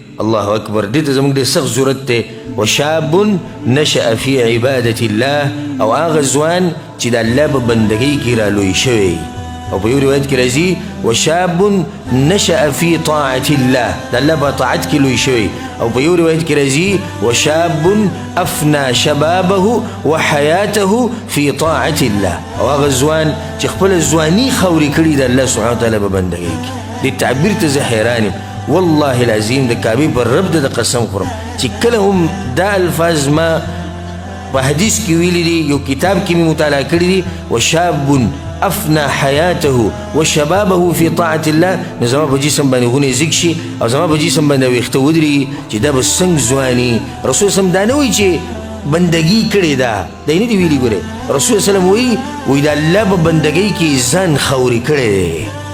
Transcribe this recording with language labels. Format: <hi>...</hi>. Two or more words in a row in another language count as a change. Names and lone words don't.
<ar>الله اکبر</ar> <ps>دې ته زموږ ډېر سخت ضرورت دی</ps> <ar>وشاب نشأ فی عبادة الله</ar> <ps>او هغه ځوان چې د الله په بندګۍ کې رالوی شوی او په یو روایت کې راځي</ps> <ar>وشاب نشأ فی طاعة الله</ar> <ps>د الله په طاعت کې لوی شوی او په یو روایت کې راځي</ps> <ar>وشاب افنى شبابه وحیاته فی طاعة الله</ar> <ps>او هغه ځوان چې خپل ځواني خوري کړي د الله</ps> <ar>سبحانه وتعالی</ar> <ps>په بندګۍ کې دې تعبیر ته زه حیران یم</ps> <ar>والله العظیم</ar> <ps>د کعبې پر رب د قسم خورم چې کله هم دا الفاظ ما په حدیث کې ویلي دي یو کتاب کې مې مطالعه کړي دي</ps> <ar>وشاب افنى حیاته وشبابه فی طاعة الله</ar> <ps>نو زما په جسم باندې غونې زیږ شي او زما په جسم باندې ویښته ودرېږي چې دا به څنګه ځواني رسول صلی دا نه وایي چې بندګي کړې ده دا یې نه دي ویلي ګورې رسول صلی وایي د الله په بندګۍ کې ځان خوري کړی دی</ps>